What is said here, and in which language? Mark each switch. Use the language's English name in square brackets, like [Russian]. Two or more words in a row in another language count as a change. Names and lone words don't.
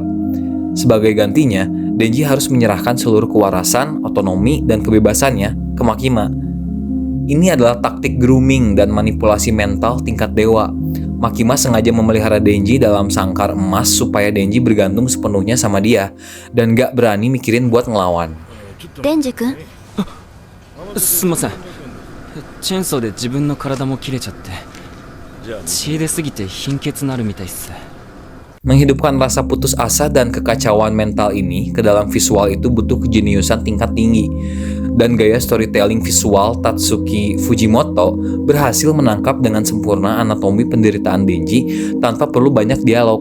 [Indonesian] Sebagai gantinya, Denji harus menyerahkan seluruh kewarasan, otonomi, dan kebebasannya ke Makima. Ini adalah taktik grooming dan manipulasi mental tingkat dewa. Makima sengaja memelihara Denji dalam sangkar emas supaya Denji bergantung sepenuhnya sama dia dan gak berani mikirin buat ngelawan. Denji-kun? [Japanese] すみません。チェーンソーで自分の体も切れちゃって、血出すぎて貧血なるみたいっす。 [Indonesian] Menghidupkan rasa putus asa dan kekacauan mental ini ke dalam visual itu butuh kejeniusan tingkat tinggi. Dan gaya storytelling visual Tatsuki Fujimoto berhasil menangkap dengan sempurna anatomi penderitaan Denji tanpa perlu banyak dialog.